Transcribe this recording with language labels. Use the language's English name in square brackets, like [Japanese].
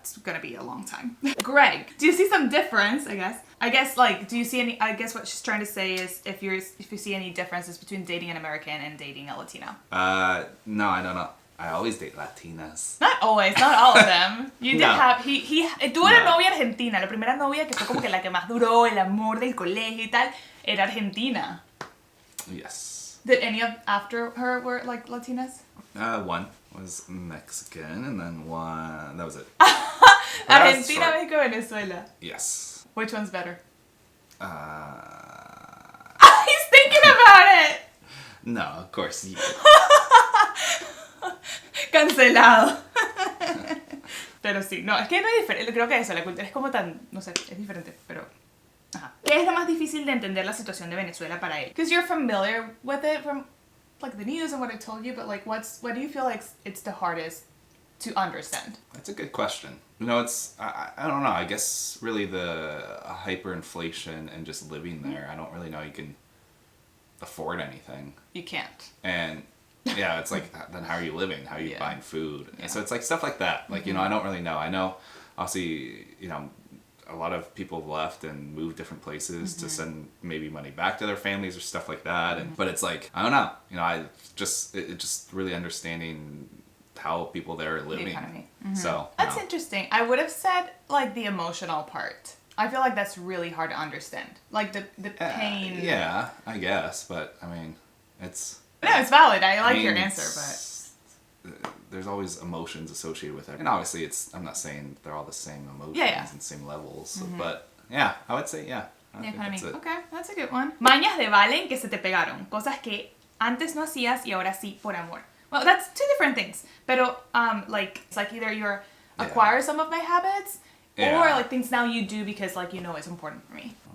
[English] It's gonna be a long time. Greg, do you see some difference, I guess? I guess, like, do you see any... I guess what she's trying to say is if you see any differences between dating an American and dating a Latina. No, I don't know. I always date Latinas. Not always, not all of them. You did No. have... [Spanish] Tuve una No. novia argentina. La primera novia que fue como que la que más duró, el amor del colegio y tal, era argentina. [English] Yes. Did any of after her were, like, Latinas? One was Mexican, and then one... That was it. But I was [Spanish] Argentina, [English] short. [Spanish] México, Venezuela. [English] Yes. Which one's better? Uh... He's thinking about it! No, of course. Yeah. [Spanish] Cancelado. Pero sí, no, es que no es diferente. Creo que eso, la cultura es como tan, no sé, es diferente, pero... Ajá. ¿Qué es lo más difícil de entender la situación de Venezuela para él? [English] Because you're familiar with it from, like, the news and what I told you, but, like, what do you feel like it's the hardest to understand? That's a good question. You know, it's, I don't know, I guess really the hyperinflation and just living there, I don't really know you can afford anything. You can't. And yeah, it's like, then how are you living? How are you Yeah. buying food? Yeah. And so it's like stuff like that. Like, you know, I don't really know. I know, obviously, you know, a lot of people have left and moved different places to send maybe money back to their families or stuff like that. And, but it's like, I don't know. You know, it just really understanding how people there are living. economy. So, you That's know. interesting. I would have said, like, the emotional part. I feel like that's really hard to understand. Like, the pain. Yeah, I guess. But, I mean, it's... No, it's valid. I like I mean, your answer, but... there's always emotions associated with it. And obviously I'm not saying they're all the same emotions Yeah. and same levels. But yeah, I would say yeah. I The think economy. that's it. Okay, that's a good one. [Spanish] Mañas de Valen que se te pegaron. Cosas que antes no hacías y ahora sí por amor. [English] Well, that's two different things. [Spanish] Pero, [English] like, it's like either you're Yeah. acquire some of my habits or, Yeah. like, things now you do because, like, you know it's important for me.